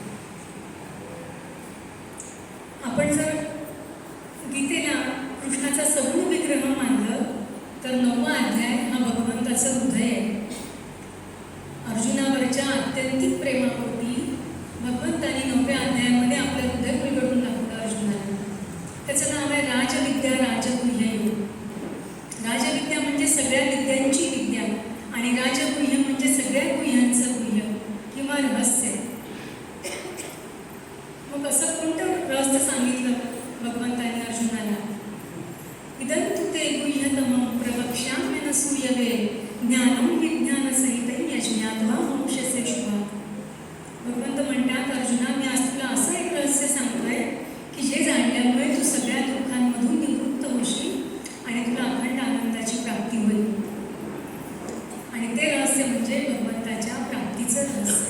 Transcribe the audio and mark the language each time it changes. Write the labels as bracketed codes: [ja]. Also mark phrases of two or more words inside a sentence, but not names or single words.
[mr] आपण जर गीतेला कृष्णाचा सगुण विग्रह मानलं तर 9वा अध्याय हा भगवंताचं हृदय आहे। अर्जुनावरच्या अत्यंतिक प्रेमापोटी भगवंतांनी 9व्या अध्यायामध्ये आपलं हृदय उलगडून दाखवलं अर्जुनाला। त्याचं नाव आहे राजविद्या राजगुह्य योग। राजविद्या म्हणजे सगळ्या विद्यांची विद्या आणि राजगुह्य म्हणजे सगळ्या गुह्यांचं गुह्य किंवा रहस्य। मग असं कोणतं रहस्य सांगितलं भगवंतांनी अर्जुनाला? [sa] इदं तु ते गुह्यतमं प्रवक्ष्याम्यनसूयवे ज्ञानं विज्ञानसहितं यज्ञात्वा मोक्षसे शुभात्। [mr] भगवंत म्हणतात, अर्जुना, मी आज तुला असं एक रहस्य सांगतोय की जे जाणल्यामुळे तू सगळ्या दुःखांमधून निवृत्त होशील आणि तुला अखंड आनंदाची प्राप्ती होईल। आणि ते रहस्य म्हणजे भगवंताच्या प्राप्तीचं रहस्य।